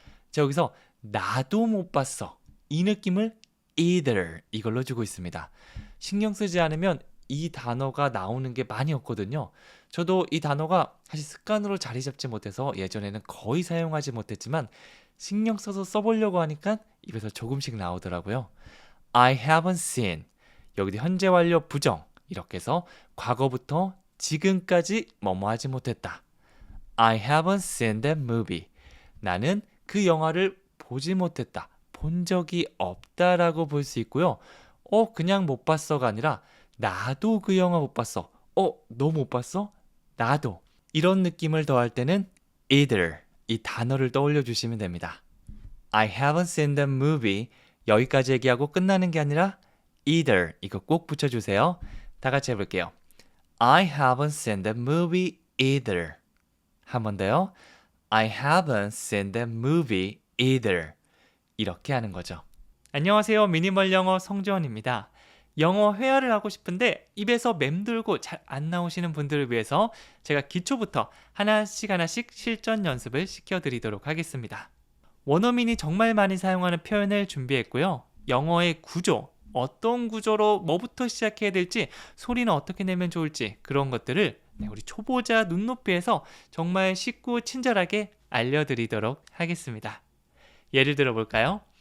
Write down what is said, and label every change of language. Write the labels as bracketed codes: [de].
[ko] 자, 여기서 나도 못 봤어. 이 느낌을 either 이걸로 주고 있습니다. 신경 쓰지 않으면 이 단어가 나오는 게 많이 없거든요. 저도 이 단어가 사실 습관으로 자리 잡지 못해서 예전에는 거의 사용하지 못했지만 신경 써서 써보려고 하니까 입에서 조금씩 나오더라고요. [en] I haven't seen. [ko] 여기도 현재 완료 부정. 이렇게 해서 과거부터 지금까지 뭐뭐 하지 못했다. [en] I haven't seen that movie. [ko] 나는 그 영화를 보지 못했다. 본 적이 없다라고 볼 수 있고요. 그냥 못 봤어가 아니라 나도 그 영화 못 봤어. 너 못 봤어? 나도. 이런 느낌을 더할 때는 either 이 단어를 떠올려 주시면 됩니다. [en] I haven't seen that movie. [ko] 여기까지 얘기하고 끝나는 게 아니라 either 이거 꼭 붙여주세요. 다 같이 해볼게요. [en] I haven't seen that movie either. [ko] 한 번 더요. [en] I haven't seen that movie either. [ko] 이렇게 하는 거죠. 안녕하세요. 미니멀 영어 성지원입니다. 영어 회화를 하고 싶은데 입에서 맴돌고 잘 안 나오시는 분들을 위해서 제가 기초부터 하나씩 실전 연습을 시켜드리도록 하겠습니다. 원어민이 정말 많이 사용하는 표현을 준비했고요. 영어의 구조, 어떤 구조로 뭐부터 시작해야 될지, 소리는 어떻게 내면 좋을지 그런 것들을 우리 초보자 눈높이에서 정말 쉽고 친절하게 알려드리도록 하겠습니다. 예를 들어 볼까요?